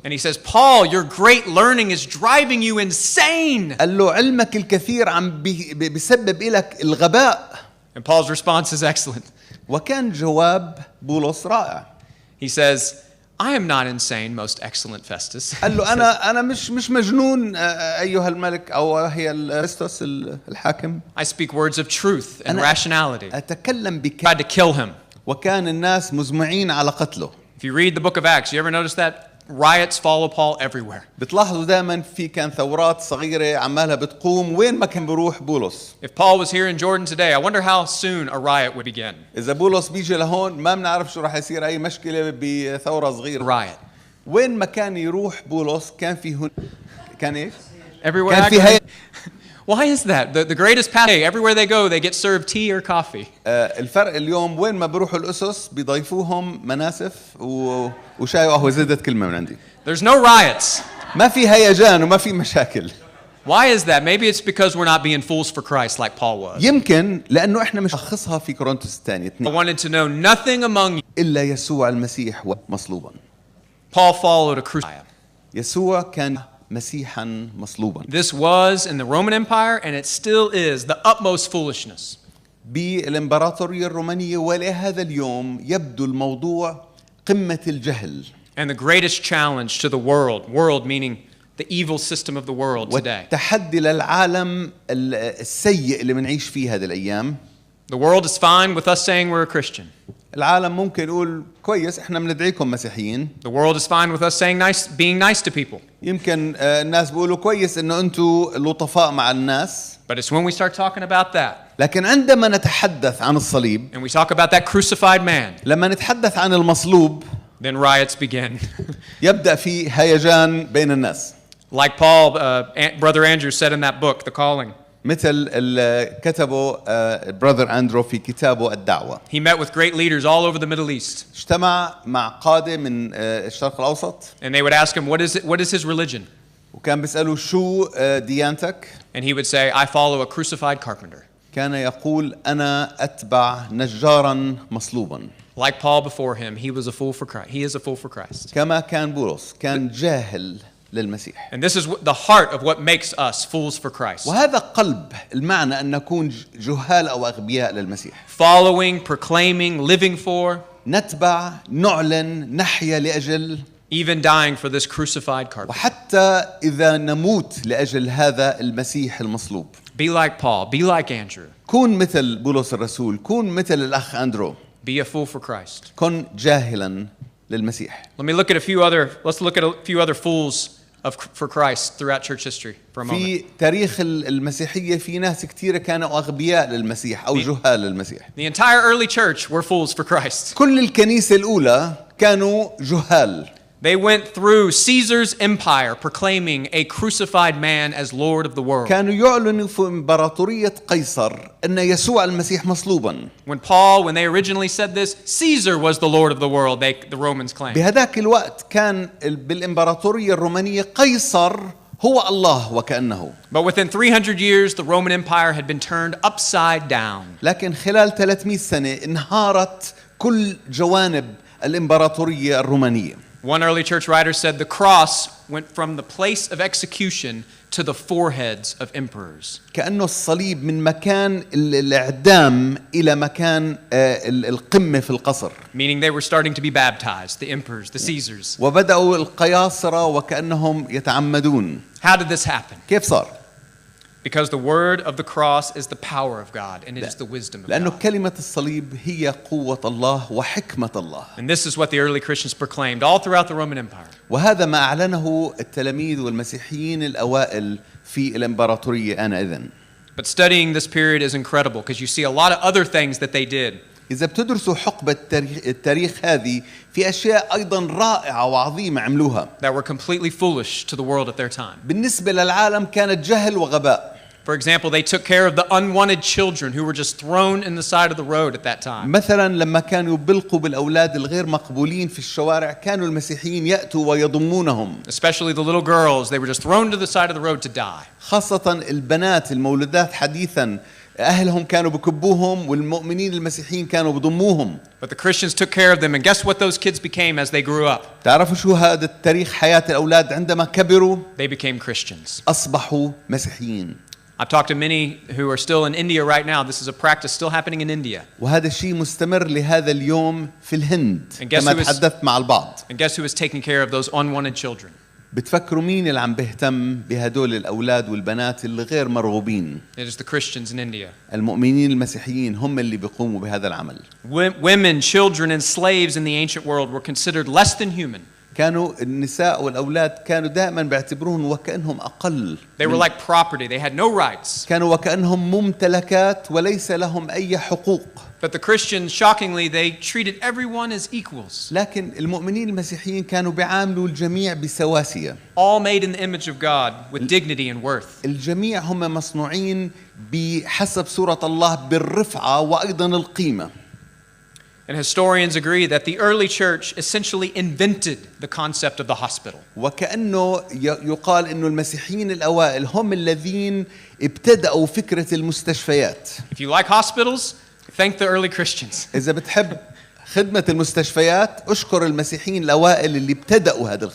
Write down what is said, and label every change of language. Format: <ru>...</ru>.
<en>And he says, Paul, your great learning is driving you insane.</en> <ar>قال له: علمك الكثير عم بيسبب لك الغباء.</ar> <en>And Paul's response is excellent.</en> <ar>وكان جواب بولس رائع.</ar> <en>He says, I am not insane, most excellent Festus.</en> <ar>قال له أنا مش مجنون أيها الملك أو هي فيستوس الحاكم.</ar> <en>I speak words of truth and rationality.</en> <ar>أتكلم</ar> <en>Tried to kill him.</en> <ar>وكان الناس مزمعين على قتله.</ar> <en>If you read the book of Acts, you ever notice that? Riots follow Paul everywhere.</en> <ar>بتلاحظوا دائما في كان ثورات صغيرة عمالها بتقوم وين ما كان بيروح بولس.</ar> <en>If Paul was here in Jordan today, I wonder how soon a riot would begin.</en> <ar>إذا بولس بيجي لهون ما بنعرف شو راح يصير أي مشكلة بثورة صغيرة.</ar> <en>Riot.</en> <ar>وين ما كان يروح بولس كان في كان إيش؟</ar> <en>Everywhere</en> <ar>كان</ar> <en>I</en> <ar>في</ar> <en>go. Why is that? The greatest pastor, everywhere they go, they get served tea or coffee.</en> <ar>الفرق اليوم وين ما بيروحوا الأسس بيضيفوهم مناسف وشاي وقهوة زادت كلمة من عندي.</ar> <en>There's no riots.</en> <ar>ما في هيجان وما في مشاكل.</ar> <en>Why is that? Maybe it's because we're not being fools for Christ like Paul was.</en> <ar>يمكن لأنه إحنا مش نشخصها في كورنثوس الثانية</ar> <en>I wanted to know nothing among you.</en> <ar>إلا يسوع المسيح مصلوبا.</ar> <en>Paul followed a crucifixion.</en> <ar>يسوع كان مسيحا مصلوبا.</ar> <en>This was in the Roman Empire and it still is the utmost foolishness.</en> <ar>بالإمبراطورية الرومانية ولهذا اليوم يبدو الموضوع قمة الجهل.</ar> <en>And the greatest challenge to the world meaning the evil system of the world today.</en> <ar>والتحدي للعالم السيء اللي بنعيش فيه هذه الأيام.</ar> <en>The world is fine with us saying we're a Christian.</en> <ar>العالم ممكن يقول كويس احنا بندعيكم مسيحيين.</ar> <en>The world is fine with us being nice to people.</en> <ar>يمكن الناس بيقولوا كويس انه انتم لطفاء مع الناس.</ar> <en>But it's when we start talking about that.</en> <ar>لكن عندما نتحدث عن الصليب.</ar> <en>And we talk about that crucified man.</en> <ar>لما نتحدث عن المصلوب.</ar> <en>Then riots begin.</en> <ar>يبدأ في هيجان بين الناس.</ar> <en>Like Paul, Brother Andrew said in that book, The Calling.</en> <ar>مثل كتبه براذر أندرو في كتابه الدعوة.</ar> <en>He met with great leaders all over the Middle East.</en> <ar>اجتمع مع قادة من الشرق الأوسط.</ar> <en>And they would ask him, what is his religion?</en> <ar>وكان بيسأله شو ديانتك؟</ar> <en>And he would say, I follow a crucified carpenter.</en> <ar>كان يقول أنا أتبع نجارا مصلوبا.</ar> <en>Like Paul before him, he was a fool for Christ. He is a fool for Christ.</en> <ar>كما كان بولس كان جاهل للمسيح.</ar> <en>And this is the heart of what makes us fools for Christ.</en> <ar>وهذا قلب المعنى أن نكون جهال أو أغبياء للمسيح.</ar> <en>Following, proclaiming, living for.</en> <ar>نتبع، نعلن، نحيا لأجل.</ar> <en>Even dying for this crucified carpenter.</en> <ar>وحتى إذا نموت لأجل هذا المسيح المصلوب.</ar> <en>Be like Paul. Be like Andrew.</en> <ar>كون مثل بولس الرسول. كون مثل الأخ أندرو.</ar> <en>Be a fool for Christ.</en> <ar>كن جاهلا للمسيح.</ar> <en>Let's look at a few other fools for Christ throughout church history for a moment.</en> <ar>في تاريخ المسيحية في ناس كثيرة كانوا أغبياء للمسيح أو جهال للمسيح.</ar> <en>The entire early church were fools for Christ.</en> <ar>كل الكنيسة الأولى كانوا جهال.</ar> <en>They went through Caesar's empire proclaiming a crucified man as Lord of the world.</en> <ar>كانوا يعلنوا في إمبراطورية قيصر أن يسوع المسيح مصلوبا.</ar> <en>When they originally said this, Caesar was the Lord of the world, the Romans claimed.</en> <ar>بهذاك الوقت كان بالإمبراطورية الرومانية قيصر هو الله وكأنه.</ar> <en>But within 300 years, the Roman Empire had been turned upside down.</en> <ar>لكن خلال 300 سنة انهارت كل جوانب الإمبراطورية الرومانية.</ar> <en>One early church writer said the cross went from the place of execution to the foreheads of emperors.</en> <ar>كأنه الصليب من مكان الإعدام إلى مكان القمة في القصر.</ar> <en>Meaning they were starting to be baptized, the emperors, the Caesars.</en> <ar>وبدأوا القياصرة وكأنهم يتعمدون.</ar> <en>How did this happen?</en> <ar>كيف صار؟</ar> <en>Because the word of the cross is the power of God and it is the wisdom of</en> <ar>لأنه</ar> <en>God.</en> <ar>كلمة الصليب هي قوة الله وحكمة الله.</ar> <en>And this is what the early Christians proclaimed all throughout the Roman Empire.</en> <ar>وهذا ما أعلنه التلاميذ والمسيحيين الأوائل في الإمبراطورية آنئذ.</ar> <en>But studying this period is incredible because you see a lot of other things that they did.</en> <ar>إذا بتدرسوا حقبة التاريخ هذه في أشياء أيضا رائعة وعظيمة عملوها.</ar> <en>That were completely foolish to the world at their time.</en> <ar>بالنسبة للعالم كانت جهل وغباء.</ar> <en>For example, they took care of the unwanted children who were just thrown in the side of the road at that time.</en> <ar>مثلا لما كانوا يبلقوا بالأولاد الغير مقبولين في الشوارع كانوا المسيحيين يأتوا ويضمونهم.</ar> <en>Especially the little girls, they were just thrown to the side of the road to die.</en> <ar>خاصة البنات المولودات حديثا أهلهم كانوا بكبوهم والمؤمنين المسيحيين كانوا بضموهم.</ar> <en>But the Christians took care of them and guess what those kids became as they grew up?</en> <ar>تعرفوا شو هذا التاريخ حياة الأولاد عندما كبروا؟</ar> <en>They became Christians.</en> <ar>أصبحوا مسيحيين.</ar> <en>I've talked to many who are still in India right now. This is a practice still happening in India.</en> <ar>وهذا الشيء مستمر لهذا اليوم في الهند</ar> <en>And guess</en> <ar>كما</ar> <en>who is-</en> <ar>تحدثت مع البعض.</ar> <en>And guess who is taking care of those unwanted children?</en> <ar>بتفكروا مين اللي عم بيهتم بهدول الأولاد والبنات اللي غير مرغوبين؟</ar> <en>It is the Christians in India.</en> <ar>المؤمنين المسيحيين هم اللي بيقوموا بهذا العمل.</ar> <en>Women, children, and slaves in the ancient world were considered less than human. كانوا النساء والأولاد كانوا دائما بيعتبروهم وكأنهم أقل. They were like property. They had no rights.</en> <ar>كانوا وكأنهم ممتلكات وليس لهم أي حقوق.</ar> <en>But the Christians, shockingly, they treated everyone as equals.</en> <ar>لكن المؤمنين المسيحيين كانوا بيعاملوا الجميع بسواسية.</ar> <en>All made in the image of God with dignity and worth.</en> <ar>الجميع هم مصنوعين بحسب صورة الله بالرفعة وأيضا القيمة.</ar> <en>And historians agree that the early church essentially invented the concept of the hospital.</en> <ar>وكأنه يقال إنه المسيحيين الأوائل هم الذين ابتدأوا فكرة المستشفيات.</ar> <en>If you like hospitals, thank the early Christians.</en> <ar>إذا بتحب خدمة المستشفيات أشكر المسيحيين الأوائل اللي ابتدأوا هذه</ar>